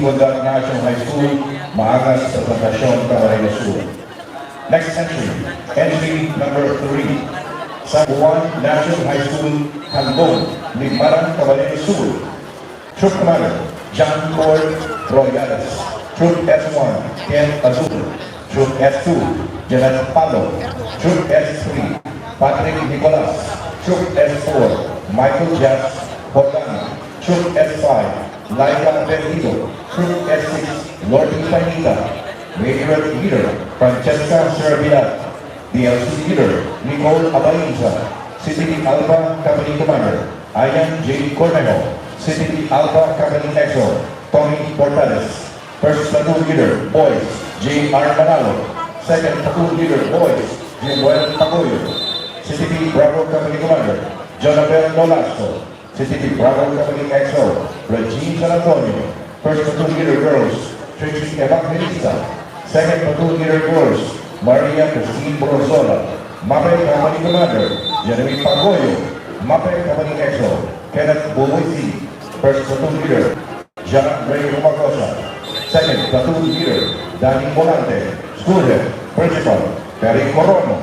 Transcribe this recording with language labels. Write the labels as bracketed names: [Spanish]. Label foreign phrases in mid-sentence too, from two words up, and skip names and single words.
[English] Condat National High School, Maangas, Presentacion, Camarines Sur. Next entry number 3, San Juan National High School, Handong, Limaran, Camarines Sur. Troop Commander, John Ford Royales. Troop S1, Ken Azul. Troop S2, Janet Palo. Troop S3, Patrick Nicolas. Troop S4, Michael Jas Botana. Troop S5, Laika Benito. Troop S6, Lordy Panita. Major Leader, Francesca Serbiat. DLC Leader, Nicole Abainza. CDB Alpha Company Commander, Ayan J. Cornejo. CDB Alpha Company EXO, Tommy Portales. First Platoon Leader, Boys, J. R. Manalo. Second Platoon Leader, Boys, Joel Pagoyo. CDB Bravo Company Commander, Jonathan Nolasco. CDB Bravo Company EXO, Regine San Antonio. First Platoon Leader, Girls, Tracy Evangelista. Second Platoon Leader, Girls, Maria Christine Borzola. Mape Company Commander, Jeremy Pagoyo. Mape Company EXO, Kenneth Bumoisi. First Platoon Leader, Jean Ray Romagosa. Second Platoon Leader, Danny Volante. School Head, Principal, Perry Corono.